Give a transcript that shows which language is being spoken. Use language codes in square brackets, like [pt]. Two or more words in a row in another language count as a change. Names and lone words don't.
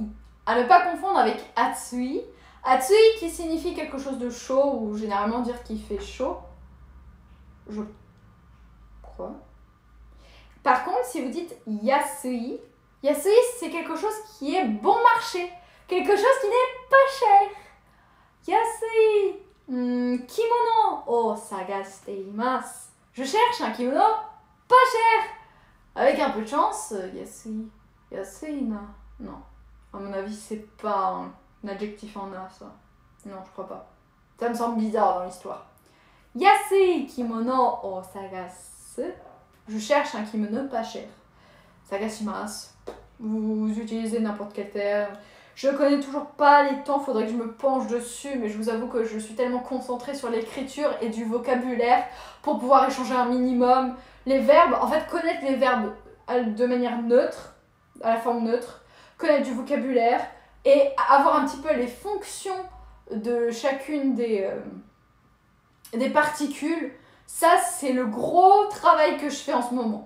[fr] À ne pas confondre avec atsui. Atsui qui signifie quelque chose de chaud ou généralement dire qu'il fait chaud. Je crois. Par contre, si vous dites yasui, yasui c'est quelque chose qui est bon marché. Quelque chose qui n'est pas cher. Yasui. [ja] 着物を探しています. [fr] Je cherche un kimono pas cher. Avec un peu de chance, yasui. [ja] 安いな. Non. [fr] À mon avis, c'est pas un adjectif en a, ça. Non, je crois pas. Ça me semble bizarre dans l'histoire. [ja] 安い着物を探す. [fr] Je cherche un kimono pas cher. Sagashimasu. Vous utilisez n'importe quel terme. Je connais toujours pas les temps, faudrait que je me penche dessus, mais je vous avoue que je suis tellement concentrée sur l'écriture et du vocabulaire pour pouvoir échanger un minimum. Les verbes, en fait, connaître les verbes de manière neutre, à la forme neutre, connaître du vocabulaire et avoir un petit peu les fonctions de chacune des particules, ça c'est le gros travail que je fais en ce moment.